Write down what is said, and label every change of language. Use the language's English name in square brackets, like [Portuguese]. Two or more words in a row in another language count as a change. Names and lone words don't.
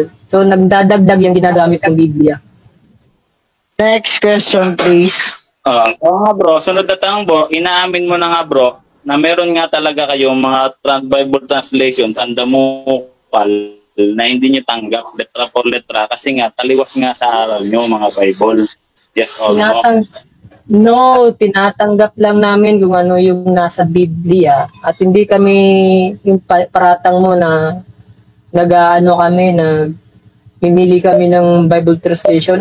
[Filipino] So nagdadagdag yung ginagamit ng Biblia. [English] Next question please. [Filipino] Nga bro, sunod na tanong bro, inaamin mo na nga bro na meron nga talaga kayong mga [English] Bible translations [Filipino] ang damukal na hindi nyo tanggap [Spanish] letra por letra [Filipino] kasi nga taliwas nga sa aral nyo mga Bible. [English] Yes or no? [Filipino] No, tinatanggap lang namin kung ano yung nasa Biblia at hindi kami yung paratang mo na nag-ano kami mimili kami ng [English] Bible translation.